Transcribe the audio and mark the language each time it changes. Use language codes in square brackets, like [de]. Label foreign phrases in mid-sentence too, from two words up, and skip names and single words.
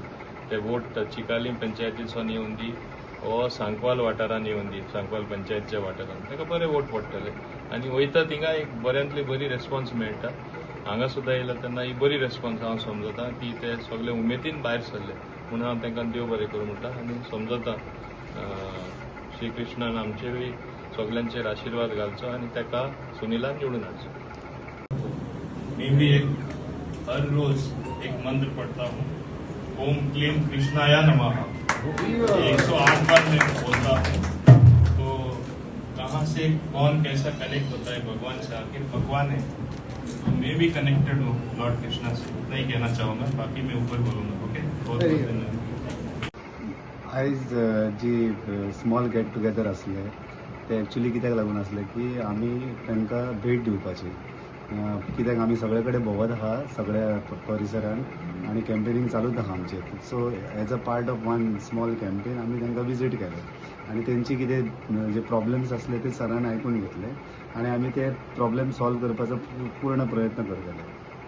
[kok] ते वोट चिकाली पंचायतीसून येवन दी हो सांकवाल वाठारान येवन दी सांकवाल पंचायतच्या वाठारान ताका बरे वोट पडटले आनी वयता थिंगा एक बऱ्यांतली बरी रेस्पॉन्स मेळटा. हांगा सुद्दां येयला तेन्ना ही बरी रेस्पॉन्स हांव समजता की ते सगळे उमेदीन भायर सरले म्हणून हांव तांकां देव बरें करूं म्हणटा आनी समजता श्री कृष्णान आमचेरूय सगळ्यांचेर आशिर्वाद घालचो आनी ताका सुनिलान निवडून हाडचो. [hi] मी भी हर रोज एक मंत्र पढ़ता हूँ, [sa] ओम क्लीम कृष्णाया नमः. [hi] 108 बार मैं बोलता हूँ. तो कहाँ से कौन कैसा कनेक्ट होता है भगवान से, आखिर भगवान है तो मैं भी कनेक्टेड हूँ लॉर्ड कृष्णा से. इतना ही कहना चाहूँगा, बाकी मैं ऊपर बोलूँगा. ओके, बहुत बहुत धन्यवाद. [kok] आयज जी [en] small get together [kok] आसले ते एक्चुली कित्याक लागून आसले की आमी तांकां भेट दिवपाची कित्याक आमी सगळे कडेन भोंवत आहा सगळ्या परिसरान आनी कॅम्पेनींग चालूच आहा आमचें. [en] So as a part of one small campaign [kok] आमी तांकां विजीट केलें आनी तेंची कितें जे प्रॉब्लेम्स आसले ते सरान आयकून घेतले आनी आमी ते प्रॉब्लेम सॉल्व करपाचो पूर्ण प्रयत्न करतले.